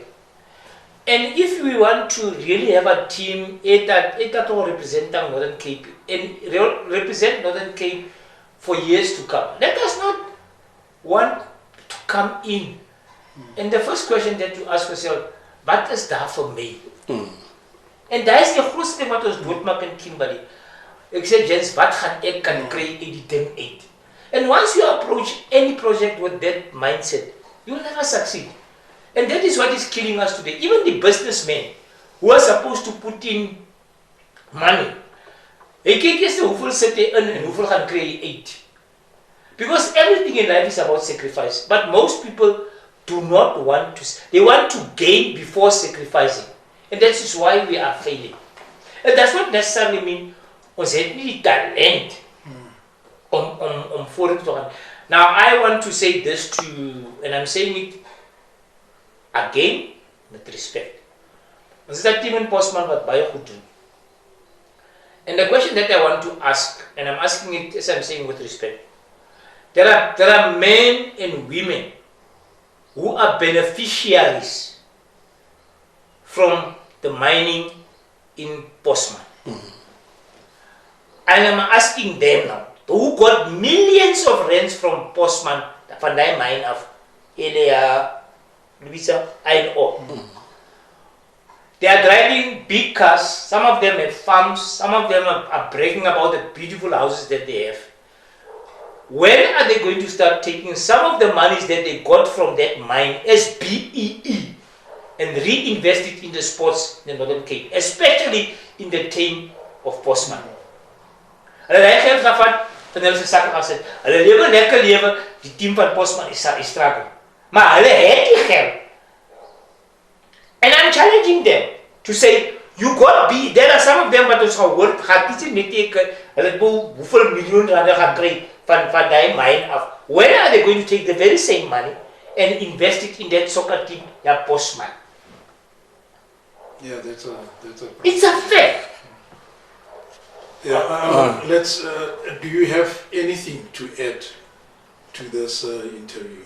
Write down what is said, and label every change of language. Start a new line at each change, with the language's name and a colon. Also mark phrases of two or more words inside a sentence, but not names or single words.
English: And if we want to really have a team that represent Northern Cape and represent Northern Cape for years to come, let us not want to come in. And the first question that you ask yourself, what is that for me?
Afrikaans: En daar is die grootste wat ons doodmaak in Kimberley. Ek sê, Jens, wat gaan ek kan kry uit die ding uit?
English: And once you approach any project with that mindset, you will never succeed. And that is what is killing us today. Even the businessmen who are supposed to put in money,
Afrikaans: hy kyk eers hoeveel sit hy in en hoeveel gaan kry hy uit.
English: Because everything in life is about sacrifice. But most people do not want to, they want to gain before sacrificing. And that is why we are failing. It does not necessarily mean
Afrikaans: ons het nie die talent om vorentoe te gaan.
English: Now I want to say this to you, and I'm saying it again with respect.
Afrikaans: Ons is 'n team in Postman wat baie goed doen.
English: And the question that I want to ask, and I'm asking it as I'm saying with respect, there are men and women who are beneficiaries from the mining in Postman. And I'm asking them now, who got millions of rands from Postman,
Afrikaans: van die mine af, Louisa,
English: iron ore. They are driving big cars, some of them have farms, some of them are bragging about the beautiful houses that they have. When are they going to start taking some of the monies that they got from that mine as BEE and reinvest it in the sports in the Northern Cape, especially in the team of Postman?
Afrikaans: Hulle het geld gevat en hulle se sakke gesit. Hulle lewe lekker lewe, die team van Postman is struggle. Maar hulle het die geld. And I'm challenging them to say, you got be, there are some of them wat ons gehoor, gaat iets met teken, hulle het hoeveel miljoen rande gaan kry van die mine af.
English: When are they going to take the very same money and invest it in that soccer team, ja Postman? Yeah, that's a It's a fact. Yeah, let's. Do you have anything to add to this interview?